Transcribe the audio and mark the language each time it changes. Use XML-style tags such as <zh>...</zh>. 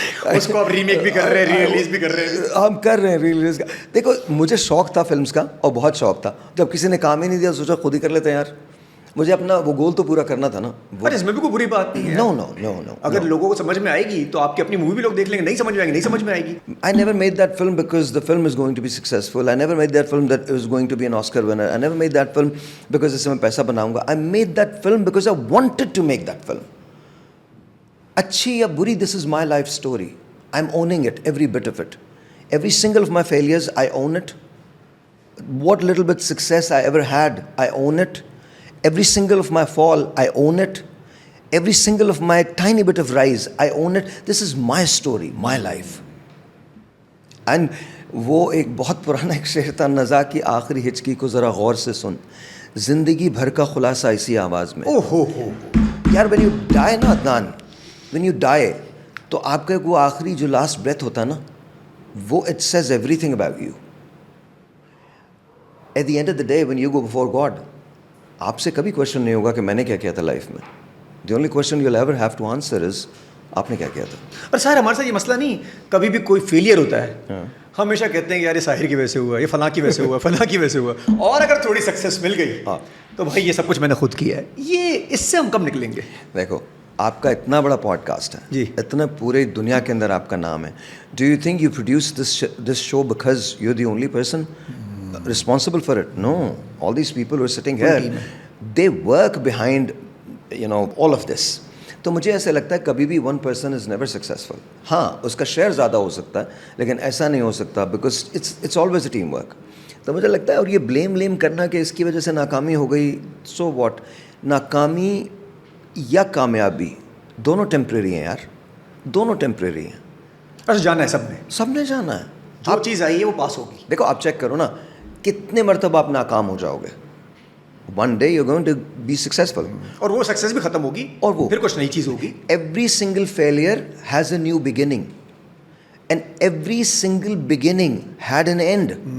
<ur>اس کو آپ ریمیک بھی کر رہے ہیں, ری ریلیز بھی کر رہے ہیں. ہم کر رہے ہیں ری ریلیز کا. دیکھو مجھے شوق تھا فلمس کا, اور بہت شوق تھا. جب کسی نے کام ہی نہیں دیا سوچا خود ہی کر لیتے ہیں یار. مجھے اپنا وہ گول تو پورا کرنا تھا نا. پر اس میں بھی کوئی بری بات نہیں ہے. نو. اگر لوگوں کو سمجھ میں آئے گی تو آپ کی اپنی مووی بھی لوگ دیکھ لیں گے. نہیں سمجھ میں آئے گی, نہیں سمجھ میں آئے گی.</ur> <en>I never made that film because the film is going to be successful. I never made that film that it was going to be an Oscar winner. I never made that film because</en> <ur>اس سے میں پیسہ بناؤں گا.</ur> <en>I made that film because I wanted to make that film.</en> <ur>اچھی یا بری,</ur> <en>this is my life story. I'm owning it, every bit of it. Every single of my failures, I own it. What little bit success I ever had, I own it. Every single of my fall, I own it. Every single of my tiny bit of rise, I own it. This is my story, my life.</en> <ur>And وہ ایک بہت پرانا ایک شعر تھا, نزا کی آخری ہچکی کو ذرا غور سے سن, زندگی بھر کا خلاصہ اسی آواز میں. یار</ur> <en>when you die</en> <ur>نا عدنان, when you die, تو آپ کا وہ آخری جو لاسٹ بریتھ ہوتا ہے نا, وہ</ur> <en>It says everything about you. At the end of the day when you go before God,</en> <ur>آپ سے کبھی کوشچن نہیں ہوگا کہ میں نے کیا کیا تھا لائف میں.</ur> <en>the only question you will ever have to answer is</en> <ur>آپ نے کیا کیا تھا. اور سر ہمارے ساتھ یہ مسئلہ نہیں, کبھی بھی کوئی فیلئر ہوتا ہے ہمیشہ کہتے ہیں کہ یار یہ ساحر کی وجہ سے ہوا, یہ فلاں کی وجہ سے ہوا, فلاں کی وجہ سے ہوا, اور اگر تھوڑی سکسیس مل گئی تو بھائی یہ سب کچھ میں نے خود کیا ہے. یہ اس سے ہم کب نکلیں گے؟ دیکھو آپ کا اتنا بڑا پوڈ کاسٹ ہے جی, اتنا پورے دنیا کے اندر آپ کا نام ہے.</ur> <en>Do you think you produce this show because you are the only person responsible for it? No, all these people who are sitting here, they work behind all of this.</en> <ur>تو مجھے ایسا لگتا ہے کبھی بھی</ur> <en>One person is never successful.</en> <ur>ہاں اس کا share زیادہ ہو سکتا ہے لیکن ایسا نہیں ہو سکتا</ur> <en>Because it's always a team work.</en> <ur>تو مجھے لگتا ہے اور یہ بلیم کرنا کہ اس کی وجہ سے ناکامی ہو گئی,</ur> <en>So what.</en> <ur>ناکامی یا کامیابی دونوں ٹیمپریری ہیں یار, دونوں ٹیمپریری ہیں. اچھا جانا ہے سب نے جانا ہے. جو چیز آئی ہے وہ پاس ہوگی. دیکھو آپ چیک کرو نا کتنے مرتبہ آپ ناکام ہو جاؤ گے,</ur> <en>One day you going to be successful.</en> <ur>اور وہ سکسیز بھی ختم ہوگی اور وہ پھر کچھ نئی چیز ہوگی.</ur> <en>Every single failure has a new beginning and every single beginning had an end.</en>